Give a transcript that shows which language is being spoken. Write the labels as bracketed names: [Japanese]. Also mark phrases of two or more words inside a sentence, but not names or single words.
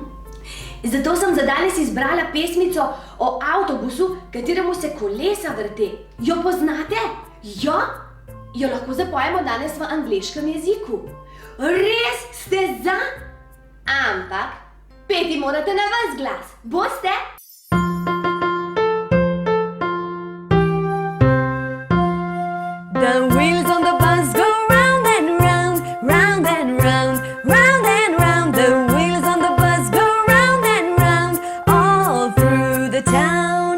[Slovenian] Zato sem za danes izbrala pesmico o avtobusu, kateremu se kolesa vrte. Jo poznate? Jo lahko zapojemo danes v angleškem jeziku. Res ste za? Ampak peti morate na ves glas. Boste? [English] The wheels on the bus go round and round, round and round, round and round. The wheels on the bus go round and round, all through the town.